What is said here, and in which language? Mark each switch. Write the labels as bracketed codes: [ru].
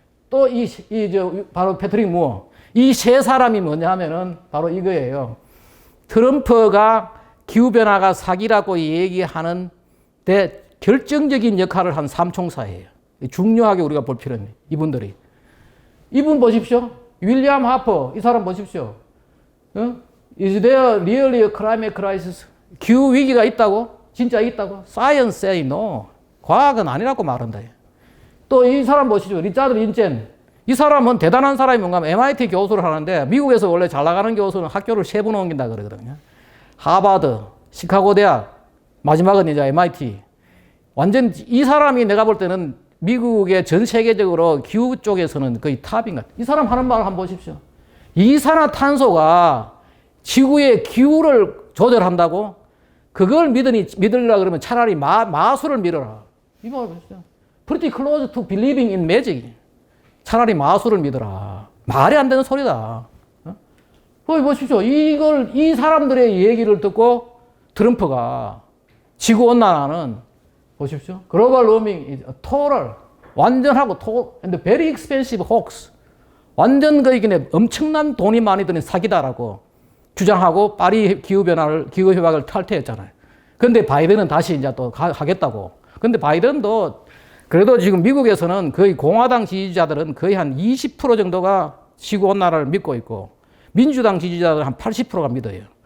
[ko] 또 바로 패트릭 무어. 이 세 사람이 뭐냐 하면은 바로 이거예요. 트럼프가 기후변화가 사기라고 얘기하는 데 결정적인 역할을 한 삼총사예요. 중요하게 우리가 볼 필요는 이분들이. 이분 보십시오. 윌리엄 하퍼. 이 사람 보십시오. [en] Is there really a climate crisis? [ko] 기후 위기가 있다고? 진짜 있다고? [en] Science say no. [ko] 과학은 아니라고 말한다. 또 이 사람 보시죠. 리차드 린젠. 이 사람은 대단한 사람이 뭔가 하면 MIT 교수를 하는데 미국에서 원래 잘 나가는 교수는 학교를 3번 옮긴다 그러거든요. 하버드, 시카고 대학, 마지막은 이제 MIT. 완전 이 사람이 내가 볼 때는 미국의 전 세계적으로 기후 쪽에서는 거의 탑인 것 같아요. 이 사람 하는 말을 한번 보십시오. 이산화탄소가 지구의 기후를 조절한다고? 그걸 믿으려 그러면 차라리 마술을 믿어라. 이 말 보시죠. [en] Pretty close to believing in magic. [ko] 차라리 마술을 믿어라. 말이 안 되는 소리다. 보십시오. 이 사람들의 얘기를 듣고 트럼프가 지구온난화는 보십시오. [en] 글로벌 워밍 is a total, [ko] 완전하고 [en] and very expensive hoax. [ko] 완전 엄청난 돈이 많이 드는 사기다라고 주장하고 파리 기후협약을 탈퇴했잖아요. 근데 바이든은 다시 이제 또 하겠다고. 근데 바이든도 그래도 지금 미국에서는 거의 공화당 지지자들은 거의 한 20% 정도가 지구온난화를 믿고 있고 민주당 지지자들은 한 80%가 믿어요.